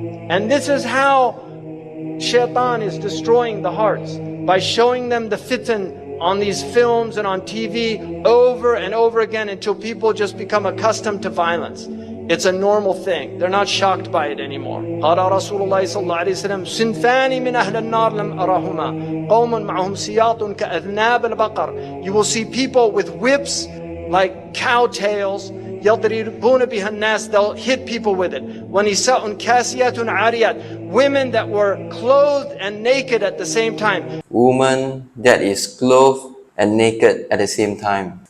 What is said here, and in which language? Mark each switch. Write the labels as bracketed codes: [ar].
[en] And this is how Shaitan is destroying the hearts, by showing them the fitan on these films and on TV over and over again until people just become accustomed to violence. It's a normal thing. They're not shocked by it anymore. [ar] قال رسول الله صلى الله عليه وسلم صنفان من أهل النار لم أرهما قوم معهم سياط كأذناب البقر. [en] You will see people with whips like cow tails. [ar] يضربون بها الناس. [en] They'll hit people with it. [ar] ونساء كاسيات عاريات. [en] Women that were clothed and naked at the same time. Woman that is clothed and naked at the same time.